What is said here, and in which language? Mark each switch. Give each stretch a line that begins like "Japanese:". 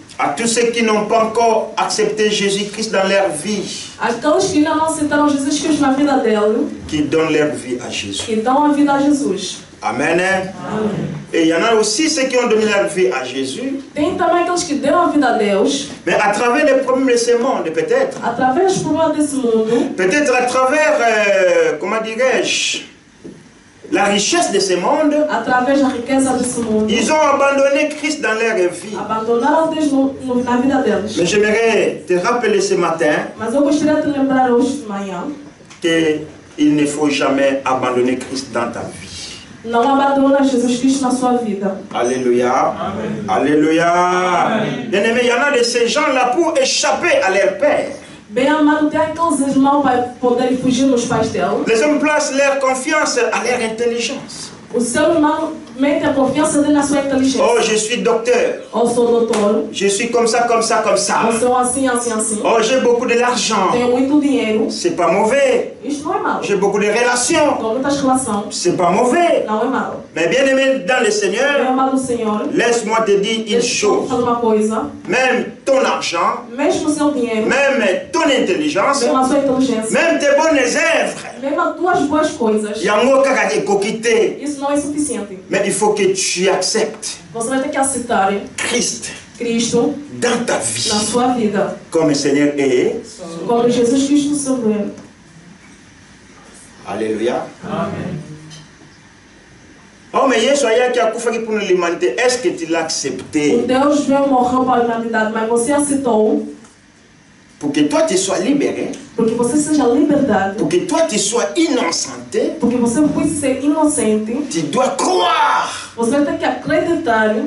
French: à tous ceux qui n'ont pas encore accepté Jésus-Christ dans leur vie,
Portuguese: aqueles que ainda não aceitaram Jesus Cristo na vida dele,
French: qui donnent leur vie à Jésus.
Portuguese: que dão a vida a Jesus.
French: Amen.
Portuguese: Amém.
French: Et il y en a aussi ceux qui ont donné leur vie à Jésus,
Portuguese: Tem também aqueles que deram a vida a Deus,
French: mais à travers les problèmes de ce monde, peut-être.
Portuguese: através dos problemas desse mundo,
French: Peut-être à travers, comment dirais-je, la richesse de ce monde,
Portuguese: através da riqueza desse mundo,
French: ils ont abandonné Christ dans leur vie.
Portuguese: abandonaram Deus na vida deles.
French: Mais j'aimerais te rappeler ce matin
Portuguese: Mas eu gostaria de te lembrar hoje de manhã
French: qu'il ne faut jamais abandonner Christ dans ta vie.
Portuguese: não abandona Jesus Cristo na sua vida.
French: Alléluia. Amen. Alléluia. Bien-aimés, il y en a de ces gens-là pour échapper à leur père.
Portuguese: Bem amado, tem aqueles irmãos para poderem fugir nos pais dele.
French: Les hommes placent leur confiance à leur intelligence.
Portuguese: O seu irmão mete a confiança dele na sua inteligência.
French: Oh, je suis docteur.
Portuguese: Ou sou doutor.
French: Je suis comme ça, comme ça, comme ça.
Portuguese: Ou sou assim, assim, assim.
French: Oh, j'ai beaucoup de l'argent.
Portuguese: Tenho muito dinheiro.
French: C'est pas mauvais.
Portuguese: Isto não é mau.
French: J'ai beaucoup de relations.
Portuguese: Tenho muitas relações.
French: C'est pas mauvais.
Portuguese: Não é mau.
French: Mais bien aimé dans le
Portuguese: Meu
French: Seigneur,
Portuguese: amado Senhor,
French: laisse-moi te dire une chose.
Portuguese: fazer uma coisa.
French: Même ton argent,
Portuguese: Mesmo o seu dinheiro,
French: même ton intelligence,
Portuguese: mesmo a sua inteligência,
French: même tes bonnes œuvres,
Portuguese: mesmo as tuas boas coisas,
French: il y a un mot qui est coquité.
Portuguese: isso não é suficiente.
French: Mais il faut que tu acceptes
Portuguese: Você vai ter que aceitar
French: Christ
Portuguese: Cristo
French: dans ta vie
Portuguese: na sua vida.
French: comme le Seigneur est.
Portuguese: Como Jesus Cristo Senhor.
French: Alléluia. Amen. Oh, mais Yesu qui a fait pour l'humanité, est-ce que tu l'as
Portuguese: O
French: accepté
Portuguese: Deus veio morrer para a humanidade, mas você aceitou
French: pour que toi tu sois libéré,
Portuguese: porque você seja liberdade,
French: pour que toi tu sois innocenté?
Portuguese: porque você pode ser inocente.
French: Tu dois croire
Portuguese: Você vai ter que acreditar